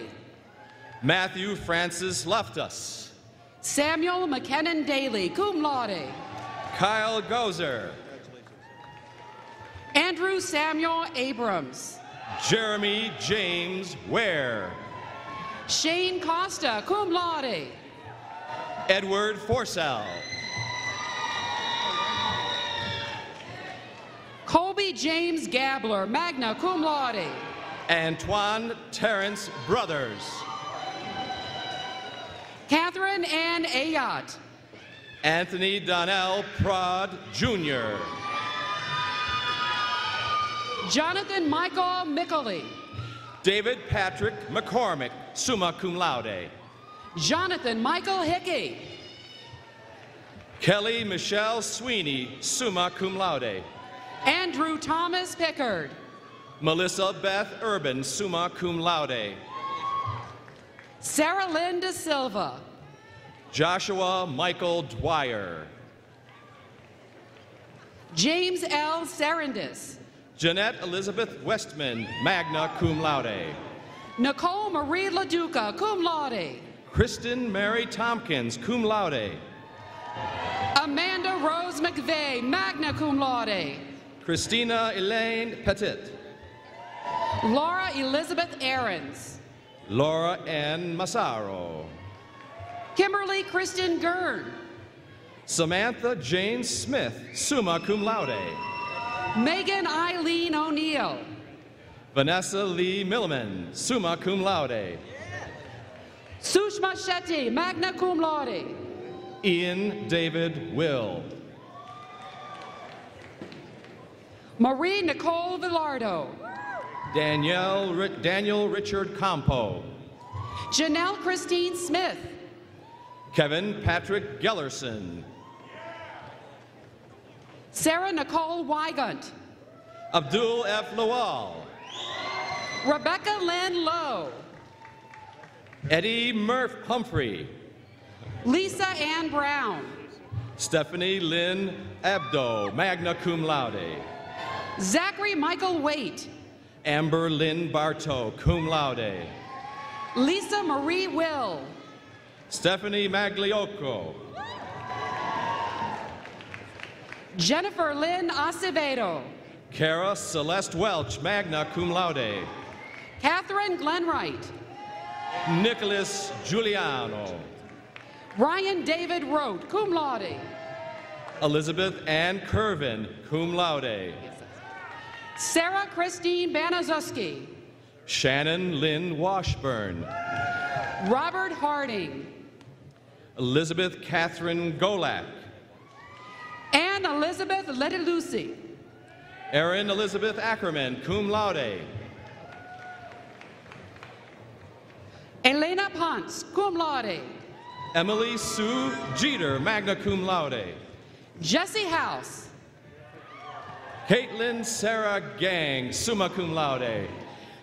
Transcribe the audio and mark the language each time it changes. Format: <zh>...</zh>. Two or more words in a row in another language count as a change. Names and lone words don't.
<en>Matthew Francis Loftus. Samuel McKinnon Daly, cum laude. Kyle Gozer. Andrew Samuel Abrams. Jeremy James Ware. Shane Costa, cum laude. Edward Forsell. Colby James Gabler, magna cum laude. Antoine Terrence Brothers. Catherine Ann Ayat. Anthony Donnell Prod Jr. Jonathan Michael Mickley. David Patrick McCormick, summa cum laude. Jonathan Michael Hickey. Kelly Michelle Sweeney, summa cum laude. Andrew Thomas Pickard. Melissa Beth Urban, summa cum laude. Sarah Lynn De Silva. Joshua Michael Dwyer. James L. Serendis. Jeanette Elizabeth Westman, magna cum laude. Nicole Marie LaDuca, cum laude. Kristen Mary Tompkins, cum laude. Amanda Rose McVeigh, magna cum laude. Christina Elaine Petit. Laura Elizabeth Aarons. Laura N. Massaro. Kimberly Kristen Gurn. Samantha Jane Smith, summa cum laude. Megan Eileen O'Neill. Vanessa Lee Milliman, summa cum laude. Sushma Shetty, magna cum laude. Ian David Will. Marie Nicole Villardo. Daniel Richard Campo. Janelle Christine Smith. Kevin Patrick Gellerson. Sarah Nicole Wygant. Abdul F. Lawal. Rebecca Lynn Lowe. Eddie Murph Humphrey. Lisa Ann Brown. Stephanie Lynn Abdo, magna cum laude. Zachary Michael Waite. Amber Lynn Bartow, cum laude. Lisa Marie Will. Stephanie Magliocco. Jennifer Lynn Acevedo. Kara Celeste Welch, magna cum laude. Catherine Glenwright. Nicholas Giuliano. Ryan David Rote, cum laude. Elizabeth Ann Curvin, cum laude. Sarah Christine Banazuski. Shannon Lynn Washburn. Robert Harding. Elizabeth Catherine Golak. Anne Elizabeth Letilucy. Erin Elizabeth Ackerman, cum laude. Elena Ponce, cum laude. Emily Sue Jeter, magna cum laude. Jesse House. Caitlin Sarah Gang, summa cum laude.</en>